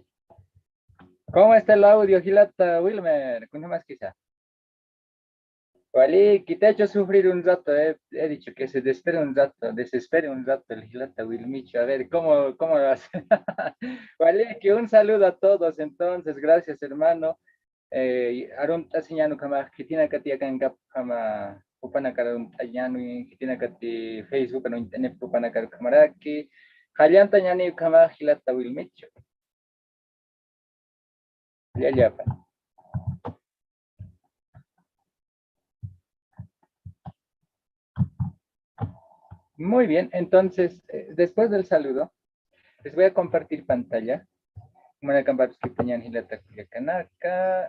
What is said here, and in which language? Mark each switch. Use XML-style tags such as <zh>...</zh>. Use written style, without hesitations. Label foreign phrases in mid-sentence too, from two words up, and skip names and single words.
<es>¿Cómo está el audio, Hilata Wilmer? ¿Cómo más quizá? Wally, te ha hecho sufrir un rato, he dicho que se desespere un rato el Hilata Wilmicho. A ver, ¿cómo lo hace? Wally, que un saludo a todos entonces, gracias hermano.</es> <ay>Arun Tasiñano Kama, Kitina Katia Kangap Kama, Upanakar Tayano, Kitina Kati Facebook, no Internet Upanakar Kamaraki, Halianta Yani Kama, Hilata Wilmicho.</ay> <es>Ya. Muy bien, entonces, después del saludo, les voy a compartir pantalla. Voy a compartir pantalla</es> <ay>Hilata Kuyakanaka.</ay>